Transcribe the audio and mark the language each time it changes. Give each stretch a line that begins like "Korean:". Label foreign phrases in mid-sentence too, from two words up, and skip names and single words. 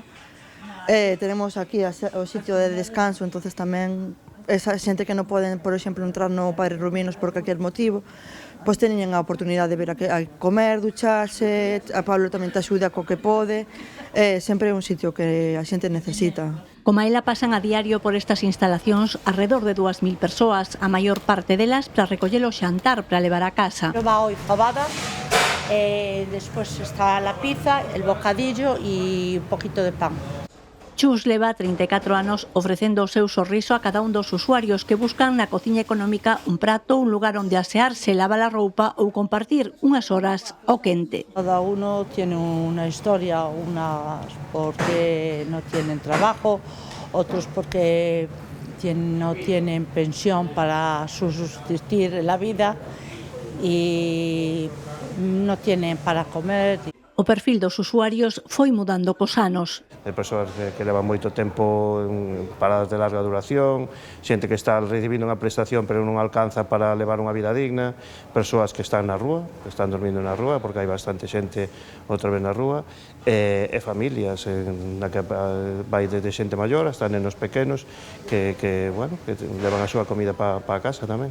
Spanish: Tenemos aquí
Galician: o sitio de descanso, entonces tamén esa xente que non poden, por exemplo, entrar no Padre Rubinos por calquer motivo, pois teñen a oportunidade de ver a comer, ducharse, a Pablo tamén te axuda co que pode, sempre é un sitio que a xente necesita. Como ela pasan a diario por estas instalacións alrededor de 2.000 persoas, a maior parte delas para recoller o xantar para levar a casa.
Spanish: Va hoy fabada,
Galician: despois está
Spanish: la pizza, el bocadillo e un poquito de pan.
Galician: Chus leva 34 anos ofrecendo o seu sorriso a cada un dos usuarios que buscan na Cociña Económica un prato, un lugar onde asearse, lavar a roupa ou compartir unhas horas ao quente.
Spanish: Cada uno tiene una historia, unas porque no tienen trabajo, otros porque no tienen pensión para subsistir la vida y no tienen para comer.
Galician: O perfil dos usuarios foi mudando cos anos. Hai persoas que levan moito tempo en paradas de larga duración, xente que está recibindo unha prestación pero non alcanza para levar unha vida digna, persoas que están na rúa, que están dormindo na rúa, porque hai bastante xente outra vez na rúa, e familias na que vai desde xente maior hasta nenos pequenos que levan a súa comida para casa tamén.